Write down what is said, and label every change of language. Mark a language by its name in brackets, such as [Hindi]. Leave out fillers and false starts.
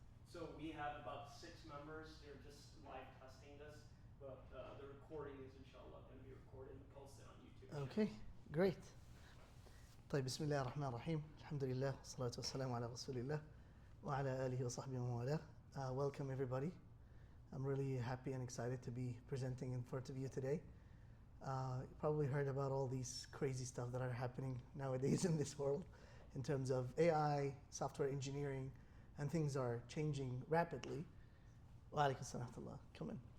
[English] So we have about 6 members. They're just live testing this, but the recording is inshallah going to be recorded and posted on YouTube. Okay, great. [Arabic] طيب بسم الله الرحمن الرحيم الحمد لله والصلاة والسلام على رسول الله وعلى آله وصحبه ومن والاه. [English] Welcome everybody. I'm really happy and excited to be presenting in front of you today. You probably heard about all these crazy stuff that are happening nowadays in this world in terms of AI, software engineering, and things are changing rapidly. [Arabic] Wa alaikum salam wa rahmatullah. [English] Come in.